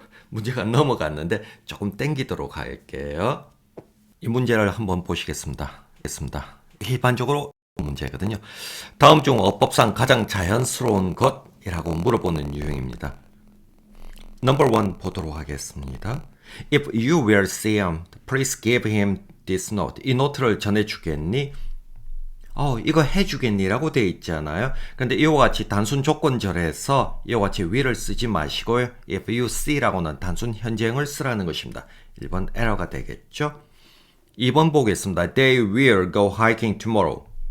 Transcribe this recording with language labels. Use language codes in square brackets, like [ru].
[ko] 문제가 넘어갔는데 조금 땡기도록 할게요. 이 문제를 한번 보시겠습니다. 일반적으로 문제거든요. 다음 중 어법상 가장 자연스러운 것이라고 물어보는 유형입니다. 넘버 1 보도록 하겠습니다. [en] If you will see him, please give him this note. [ko] 이 노트를 전해주겠니? 이거 해주겠니? 라고 되어 있잖아요. 근데 이와 같이 단순 조건절에서 이와 같이 will을 쓰지 마시고요. [en] If you see [ko] 라고는 단순 현재형을 쓰라는 것입니다. 1번 에러가 되겠죠? 2번 보겠습니다. [en] They will go hiking tomorrow.